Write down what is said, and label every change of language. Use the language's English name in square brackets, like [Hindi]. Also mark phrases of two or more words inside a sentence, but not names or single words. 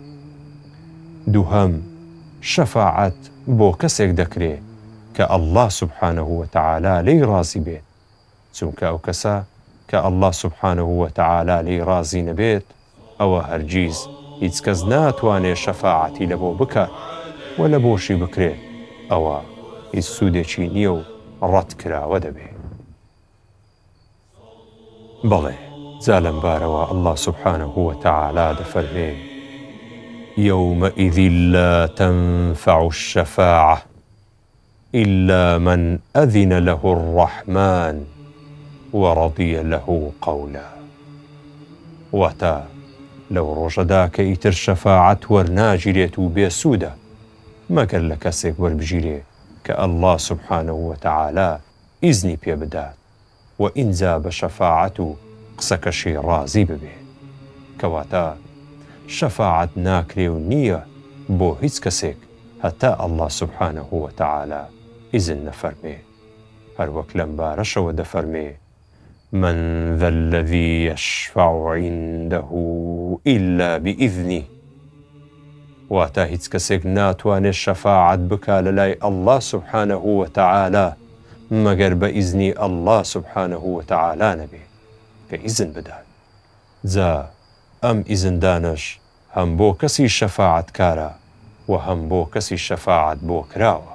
[Central Kurdish] دووهەم شەفاعەت بۆ کەسێک دەکرێت کە [Arabic] ئەڵڵا سوبحانەه وتەعالا [Central Kurdish] لێی ڕازی بێت چونکە ئەو کەسە کە [Arabic] ئەڵڵا سوبحانەهو وەتەعالا [Central Kurdish] لێی ڕازی نەبێت ئەوە هەرگیز هیچ کەس ناتوانێت شەفاعەتی لە بۆ بکات و لە بۆشی بکرێت ئەوە هیچ سوودێکی نییە و ڕەت کراوە دەبێت. بەڵێ جا لەمبارەوە [Arabic] ئەڵڵا سوبحانەهو وەتەعالا [Central Kurdish] دەفەرمێ [Arabic] يومئذ لا تنفع الشفاعة إلا من أذن له الرحمن ورضي له قولا. [Central Kurdish] واتا لو ڕۆژەدا کە ئیتر شەفاعەت وەرناگیرێت و بێسوودە مەگەر لە کەسێک وەربژیرێ کە [Arabic] ئەڵڵا سوبحانەهو وەتەعالا [Central Kurdish] ئیزنی پێ بدات و ئینجا بە شەفاعەت و قسەکەشی ڕازی ببێ. کەواتە شەفاعەت ناکرێ و نییە بۆ هیچ کەسێک هەتا [Arabic] ئەڵڵا سوبحانەهو وەتەعالا [Central Kurdish] ئیزن نەفەرمێ. هەروەک لەم بارەشەوە دەفەرمێ [Arabic] من ذا الذي يشفع عنده إلا بإذنه. [Central Kurdish] واتە هیچ کەسێک ناتوانێت شەفاعەت بکا لە لای [Arabic] ئەڵڵا سوبحانەهو وەتەعالا [Central Kurdish] مەگەر بە ئیزنی [Arabic] ئەڵڵا سوبحانەهو وەتەعالا [Central Kurdish] نەبێ کە ئیزن بدات. جا ئەم ئیزندانش هەم بۆ کەسی شەفاعەتکارە و هەم بۆ کەسی شەفاعەت بۆ کراوە.